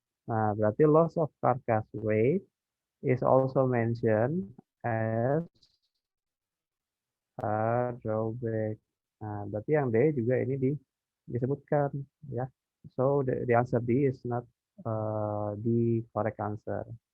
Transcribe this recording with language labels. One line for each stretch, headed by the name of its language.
Indonesian: Nah, berarti
English: loss of carcass weight is also mentioned as a drawback.
Indonesian: Nah, berarti yang D juga ini disebutkan ya.
English: So the answer D is not the correct answer.